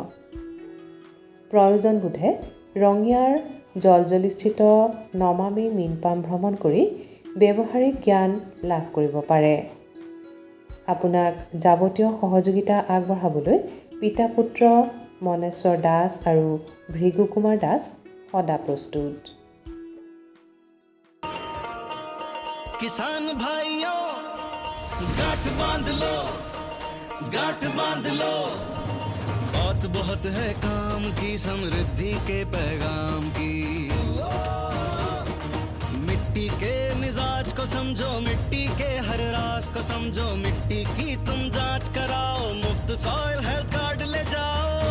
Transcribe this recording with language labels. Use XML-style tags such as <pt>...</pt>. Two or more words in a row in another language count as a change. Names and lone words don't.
<as>প্ৰয়োজন বোধে ৰঙিয়াৰ জলজলিস্থিত নমামী মীন পাম ভ্ৰমণ কৰি ব্যৱহাৰিক জ্ঞান লাভ কৰিব পাৰে। আপোনাক যাৱতীয় সহযোগিতা আগবঢ়াবলৈ পিতা পুত্ৰ মনেশ্বৰ দাস আৰু ভৃগু কুমাৰ দাস সদা প্ৰস্তুত।</as> <hi>किसान भाइयों गांठ बांध लो, गांठ बांध लो, बहुत बहुत है काम की, समृद्धि के पैगाम की। मिट्टी के मिजाज को समझो, मिट्टी के हर राज को समझो, मिट्टी की तुम जांच कराओ, मुफ्त सॉइल हेल्थ कार्ड ले जाओ।</hi>